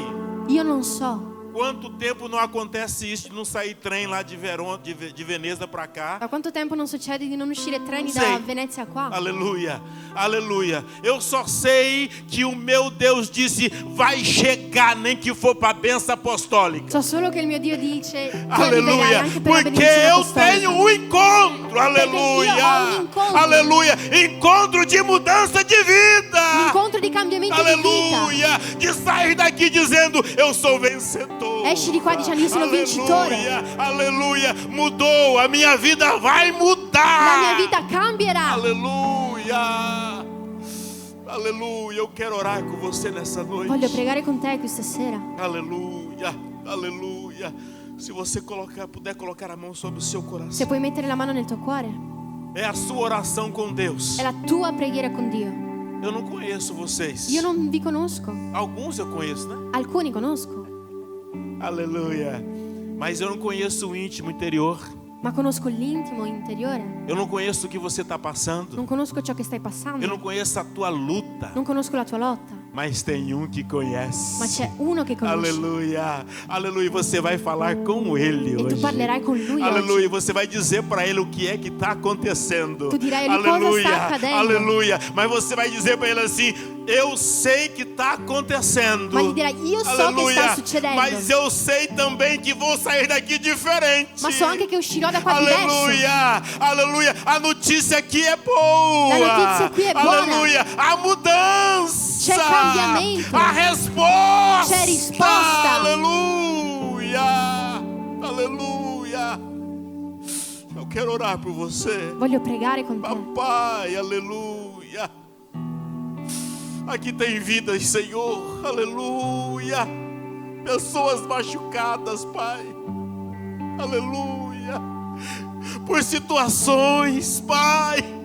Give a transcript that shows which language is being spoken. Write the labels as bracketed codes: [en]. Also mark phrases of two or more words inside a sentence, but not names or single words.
[it] Io non so. [pt] Quanto tempo não acontece isso de não sair trem lá de Veneza para cá? [it] Da quanto tempo non succede di non uscire treni [pt] Sei. [it] da Venezia qua? [pt] Aleluia, aleluia. Eu só sei que o meu Deus disse, vai chegar nem que for para a bênção apostólica. [it] So solo che il mio Dio dice che [pt] Aleluia, [it] arriverai anche per la [pt] porque [it] benedizione [pt] eu [it] apostolica. [pt] tenho um encontro, aleluia, [it] io ho un incontro. [pt] aleluia, encontro de mudança de vida, [it] Un incontro di cambiamento di [pt] aleluia, de sair daqui dizendo, eu sou vencedor. [it] vita. Esci di qua dicendo io sono vincitore. [pt] Aleluia, mudou, a minha vida vai mudar. [it] La mia vita cambierà. [pt] Aleluia, aleluia. Eu quero orar com você nessa noite. [it] Voglio pregare con te questa sera. [pt] Aleluia, aleluia. Se você puder colocar a mão sobre o seu coração. [it] Se puoi mettere la mano nel tuo cuore. [pt] É a sua oração com Deus. [it] È la tua preghiera con Dio. [pt] Eu não conheço vocês. [it] Io non vi conosco. [pt] Alguns eu conheço, né? [it] Alcuni conosco. [pt] Aleluia. Mas eu não conheço o íntimo interior. [it] Ma conosco l'intimo interiore. [pt] Eu não conheço o que você está passando. [it] Non conosco ciò che stai passando. [pt] Eu não conheço a tua luta. [it] Non conosco la tua lotta. [pt] Mas tem um que conhece. [it] Ma c'è uno che conosce. [pt] Aleluia, aleluia. Você vai falar com Ele [it] E [pt] hoje. [it] tu parlerai con lui [pt] Aleluia. [it] oggi. [pt] Você vai dizer para Ele o que é que está acontecendo. [it] Tu dirai a lui cosa sta accadendo. [pt] Aleluia. Mas você vai dizer para Ele assim: eu sei que está acontecendo. [it] Ma gli dirai io so che sta succedendo. [pt] Mas eu sei também que vou sair daqui diferente. [it] Ma so anche che uscirò da qua diverso. [pt] Aleluia, aleluia. A notícia aqui é boa. [it] La notizia qui è buona. [pt] Aleluia. A mudança. [it] C'è cambiamento. [pt] A resposta. [it] C'è risposta. [pt] Aleluia. Aleluia. Eu quero orar por você. [it] Voglio pregare con te. [pt] Papai, aleluia. Aqui tem vidas, Senhor. Aleluia. Pessoas machucadas, Pai. Aleluia. Por situações, Pai.